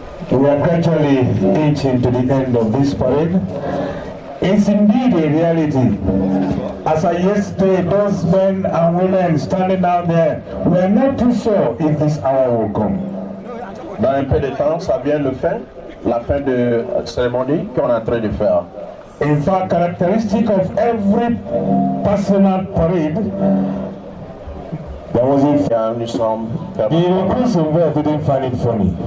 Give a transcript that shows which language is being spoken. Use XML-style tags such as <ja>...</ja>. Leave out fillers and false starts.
<en>We are gradually inching to the end of this parade. It's indeed a reality. As of yesterday, those men and women standing down there, we are not too sure if this hour will come.</en> <fr>Dans un peu de temps, ça vient la fin de la cérémonie qu'on est en train de faire.</fr> <en>In fact, characteristic of every personal parade, there was a</en> <fr>Nous sommes</fr> <en>the recruits involved didn't find it funny.</en>